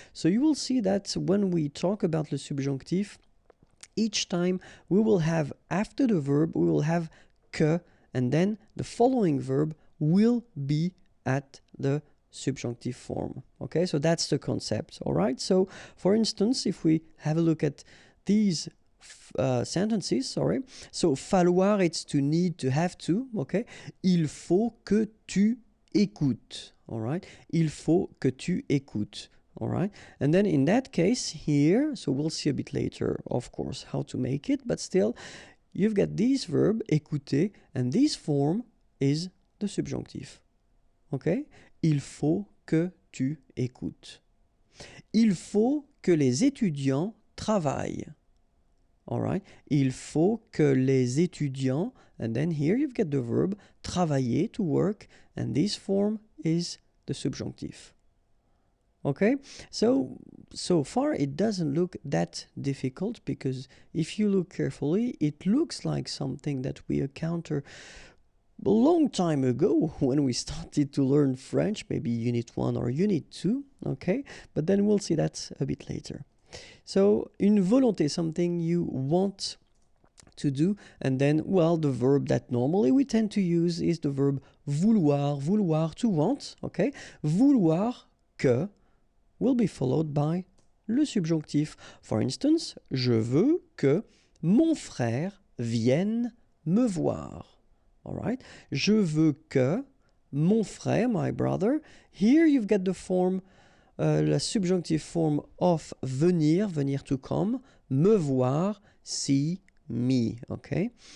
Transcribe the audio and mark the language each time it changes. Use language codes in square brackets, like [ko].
[en] So you will see that when we talk about le subjonctif, each time we will have after the verb, we will have que, and then the following verb will be at the subjunctive form. Okay, so that's the concept. All right, so for instance, if we have a look at these sentences, so falloir, it's to need, to have to, okay? [fr] Il faut que tu écoutes, [en] all right? [fr] Il faut que tu écoutes, [en] all right? And then in that case here, so we'll see a bit later, of course, how to make it, but still, you've got this verb, écouter, and this form is the subjunctif, okay? [fr] Il faut que tu écoutes. Il faut que les étudiants travaillent. [en] All right. [fr] Il faut que les étudiants, [en] and then here you've got the verb travailler, to work, and this form is the subjunctive. Okay, so far it doesn't look that difficult, because if you look carefully, it looks like something that we encountered a long time ago when we started to learn French, maybe Unit 1 or Unit 2, okay, but then we'll see that a bit later. So, une volonté, something you want to do, and then, well, the verb that normally we tend to use is the verb vouloir, vouloir, to want, okay? Vouloir que will be followed by le subjonctif. For instance, [fr] je veux que mon frère vienne me voir. [en] All right? [fr] Je veux que mon frère, [en] my brother, here you've got the form la subjunctive form of venir, venir to come, [fr] me voir, [en] see me, okay?